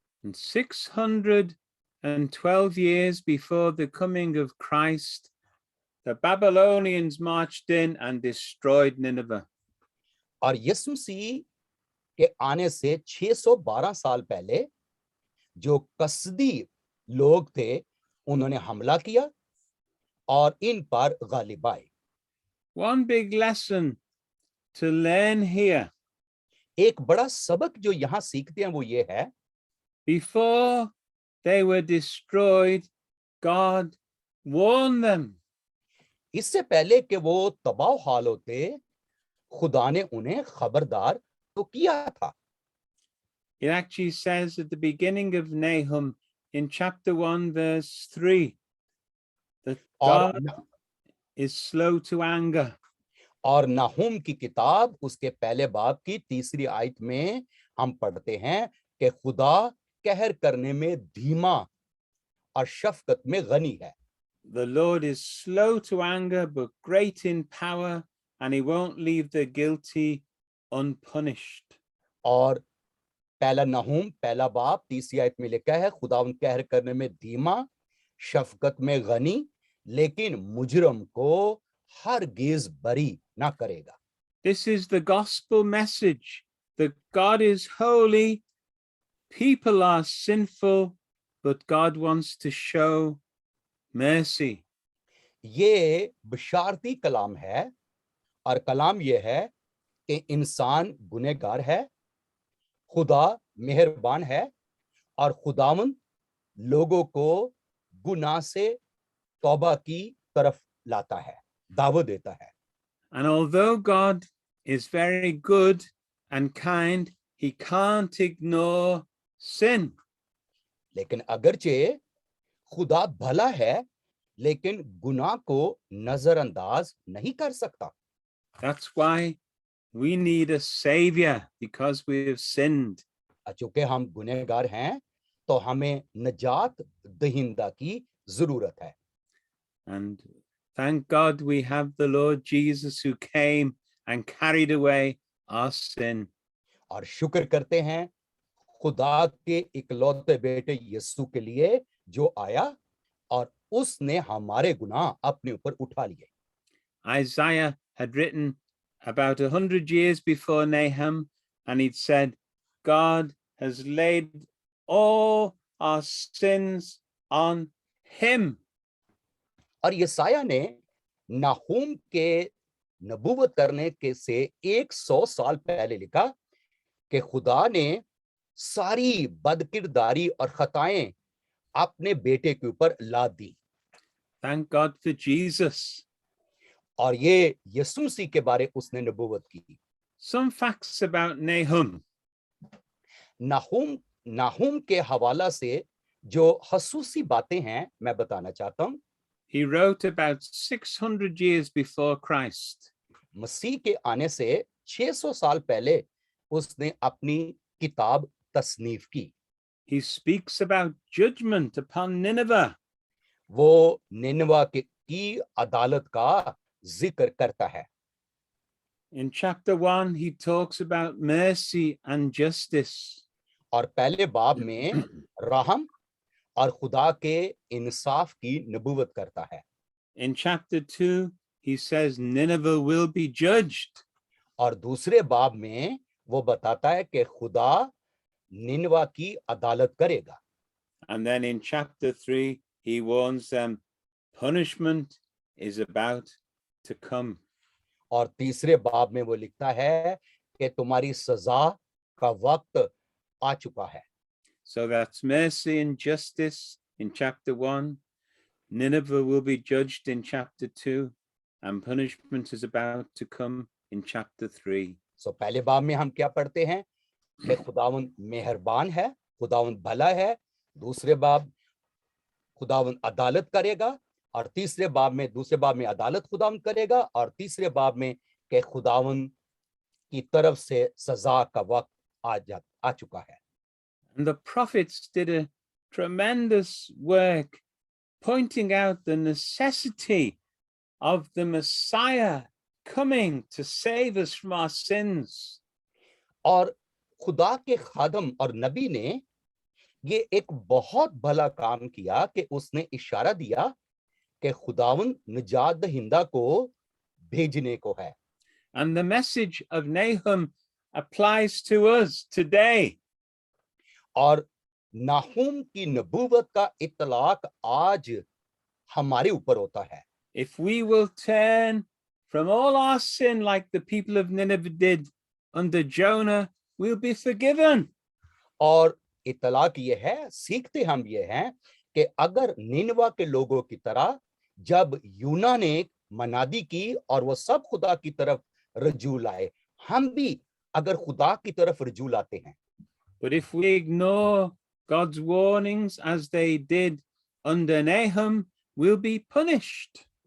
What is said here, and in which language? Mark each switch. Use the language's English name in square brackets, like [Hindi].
[English] And 612 years before the coming of Christ, the Babylonians marched in and destroyed Nineveh. [Hindi] और यीशु मसीह के आने से 612 साल पहले जो कसदी लोग थे, उन्होंने हमला किया और इन पर गालिब आए। [English] One big lesson to learn here. [Hindi] एक बड़ा सबक जो यहाँ सीखते हैं वो ये है, [English] Before they were destroyed, God warned them. [Hindi] इससे पहले कि वो तबाह हाल होते, खुदा ने उन्हें खबरदार तो किया था। [English] It actually says at the beginning of Nahum in chapter 1, verse 3, that God is slow to anger. [Hindi] और नाहूम की किताब उसके पहले बाब की 3री आयत में हम पढ़ते हैं कि खुदा कहर करने में धीमा और शफकत में गनी है। [English] The Lord is slow to anger, but great in power, and he won't leave the guilty unpunished. [Hindi] और पहला नाहूम पहला बाब 3री आयत में लिखा है, खुदा कहर करने में धीमा, शफकत में गनी, लेकिन मुजरम को हरगिज बरी ना करेगा। [English] This is the gospel message that God is holy, people are sinful, but God wants to show mercy. [Hindi] ये बशारती कलाम है, और कलाम ये है कि इंसान गुनहगार है, खुदा मेहरबान है, और खुदावंद लोगों को गुनाह से तौबा की तरफ लाता है, दावत देता है। [English] And although God is very good and kind, he can't ignore sin. [Hindi] लेकिन अगरचे खुदा भला है, लेकिन गुनाह को नजरअंदाज नहीं कर सकता। [English] That's why we need a savior, because we have sinned. [Hindi] चूंकि हम गुनहगार हैं, तो हमें नजात दहिंदा की जरूरत है। [English] And thank God we have the Lord Jesus who came and carried away our sin. [Hindi] और शुक्र करते हैं खुदा के इकलौते बेटे यीशु के लिए जो आया और उसने हमारे गुनाह अपने ऊपर उठा लिए। [English] Isaiah had written about 100 years before Nahum, and he'd said, God has laid all our sins on him. [Hindi] और यसाया ने नाहूम के नबूवत करने के से 100 साल पहले लिखा कि खुदा ने सारी बदकिरदारी और खताएं अपने बेटे के ऊपर लाद दी। [English] Thank God for Jesus. [Hindi] और ये यीशु मसीह के बारे उसने नबूवत की। [English] Some facts about Nahum. [Hindi] नाहूम के हवाला से जो खसूसी बातें हैं मैं बताना चाहता हूं। [English] He wrote about 600 years before Christ. [Hindi] मसीह के आने से 600 साल पहले उसने अपनी किताब तसनीफ की। [English] He speaks about judgment upon Nineveh. [Hindi] वो निनवा की अदालत का जिक्र करता है। [English] In chapter 1, he talks about mercy and justice. [Hindi] और पहले बाब में रहम और खुदा के इंसाफ की नबूवत करता है। [English] In chapter 2, he says Nineveh will be judged. [Hindi] और दूसरे बाब में वो बताता है कि खुदा निनवा की अदालत करेगा। [English] And then in chapter 3, he warns them punishment is about to come. [Hindi] और तीसरे बाब में वो लिखता है कि तुम्हारी सजा का वक्त आ चुका है। [English] So that's mercy and justice in chapter 1. Nineveh will be judged in chapter 2, and punishment is about to come in chapter 3. [Hindi] सो पहले बाब में हम क्या पढ़ते हैं कि खुदावंद मेहरबान है, खुदावंद भला है। दूसरे बाब खुदावंद अदालत करेगा, और तीसरे बाब में दूसरे बाब में अदालत खुदावंद करेगा, और तीसरे बाब में कि खुदावंद की तरफ से सजा का वक्त आ चुका है। [English] And the prophets did a tremendous work pointing out the necessity of the Messiah coming to save us from our sins. [Hindi] और खुदा के खादम और नबी ने ये एक बहुत भला काम किया कि उसने इशारा दिया कि खुदावंद निजात दहिंदा को भेजने को है। [English] And the message of Nahum applies to us today. [Hindi] और नाहुम की नबूवत का इतलाक आज हमारे ऊपर होता है। [English] If we will turn from all our sin like the people of Nineveh did under Jonah, we'll be forgiven. [Hindi] और इतलाक ये है, सीखते हम ये हैं कि अगर निनवा के लोगों की तरह जब यूना ने मनादी की और वो सब खुदा की तरफ रजू लाए, हम भी अगर खुदा की तरफ रजू लाते हैं। [English] But if we ignore God's warnings as they did under Nahum, we'll be punished.